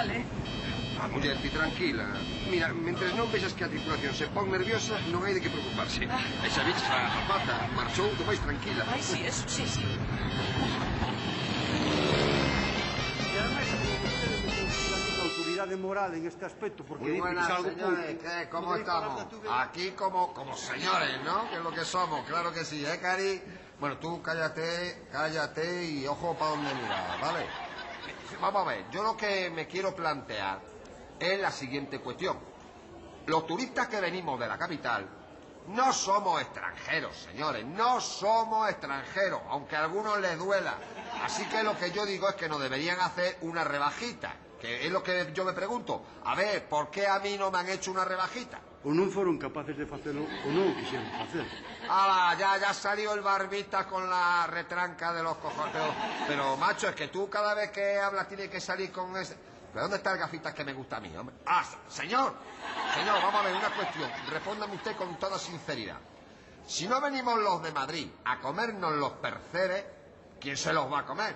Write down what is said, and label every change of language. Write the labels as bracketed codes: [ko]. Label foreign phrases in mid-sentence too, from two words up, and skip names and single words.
[gl] Muller, ti tranquila. Mira, mentres non vexas que a tripulación se pon nerviosa, non hai de que preocuparse. E xa viches a Zapata, marchou do máis tranquila. [es] Ai, sí, eso, sí. [gl] Autoridade moral en este aspecto, porque [es] muy buenas, señores, ¿qué? ¿Cómo estamos? Aquí como señores, ¿no? Que es lo que somos, claro que sí, ¿eh, Cari? Bueno, tú cállate y ojo para donde miras, ¿vale? Vamos a ver, yo lo que me quiero plantear es la siguiente cuestión. Los turistas que venimos de la capital no somos extranjeros, señores, no somos extranjeros, aunque a algunos les duela. Así que lo que yo digo es que nos deberían hacer una rebajita. Que es lo que yo me pregunto. A ver, ¿por qué a mí no me han hecho una rebajita? [gl] O non foron capaces de facelo ou non o quixeron facer. [es] Ya salió el barbita con la retranca de los cojones. Pero, macho, es que tú cada vez que hablas tienes que salir con ese... ¿Pero dónde está el gafitas que me gusta a mí, hombre? Ah, señor, vamos a ver una cuestión. Respóndame usted con toda sinceridad. Si no venimos los de Madrid a comernos los percebes, ¿quién se los va a comer?